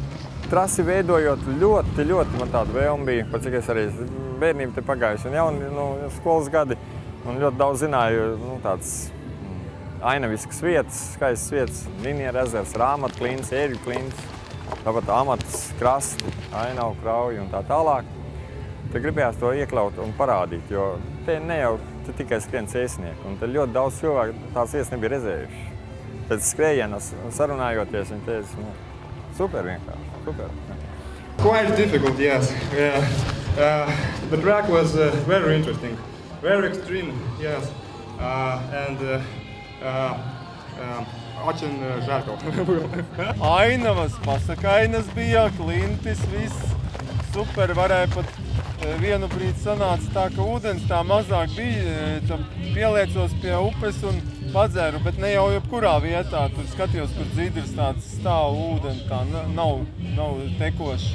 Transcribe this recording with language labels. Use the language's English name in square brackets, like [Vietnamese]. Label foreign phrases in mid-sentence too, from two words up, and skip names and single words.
[Latvian] Trasi veidojot ļoti man tāda vēlme bija, pat cik es arī bērnību te pagājuši un jauni skolas gadi un ļoti daudz zināju tādas ainaviskas vietas, skaistas vietas, Linieru ezers, Rāmatu klints, Ērģu klints, tāpat Amatas krasti, Ainavu krauji un tā tālāk. Te gribējās to iekļaut un parādīt, jo te ne jau tikai skrien cēsnieki, un te ļoti daudz cilvēku tās vietas nebija redzējuši. Pēc skrējienas sarunājoties, viņi teica, super vienkārši, super. [English] Quite difficult, yes. Yeah. The track was very interesting, very extreme, yes. [Russian] Очень жарко было. [Latvian] Ainavas, pasakainas bija, klintis, viss super, varēja pat vienu brīdi sanāca tā, ka ūdens tā mazāk bija, tam pieliecos pie upes un padzēru, bet ne jau jebkurā vietā, tur skatījos, kur dzidrs tāds stāv ūdeni, tā nav tekošs.